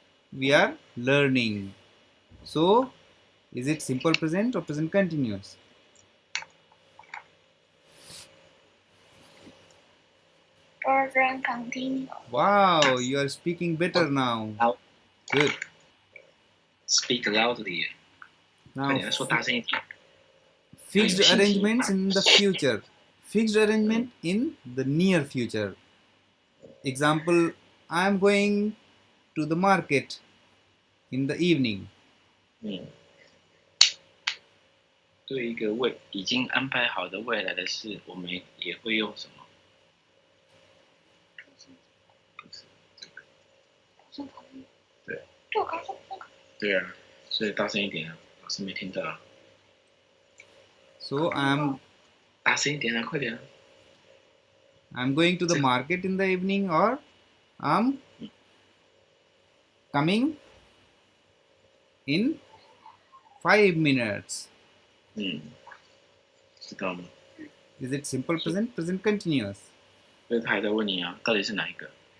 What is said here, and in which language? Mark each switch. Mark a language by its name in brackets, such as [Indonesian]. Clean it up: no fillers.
[English] We are learning. So, is it simple present or present continuous? Present continuous. Wow, you are speaking better now. Loud. Good. Speak loudly， [Chinese] 快 [English] Now, [Chinese] 点说大声一点。 [English] fixed arrangements in the future. Fixed arrangement in the near future. Example, I am going to the market in the evening. [Chinese] 对一个已经安排好的未来的事，我们也会用什么？不是这个。对。就我刚说那个。对啊，所以大声一点啊，老师没听到啊。 [English] So I'm [Chinese] 大声一点啊，快点啊！ [English] I'm going to the market in the evening, or I'm coming in 5 minutes. [Chinese] 知道吗？ [English] Is it simple present, present continuous? [Chinese] 所以他还在问你啊，到底是哪一个？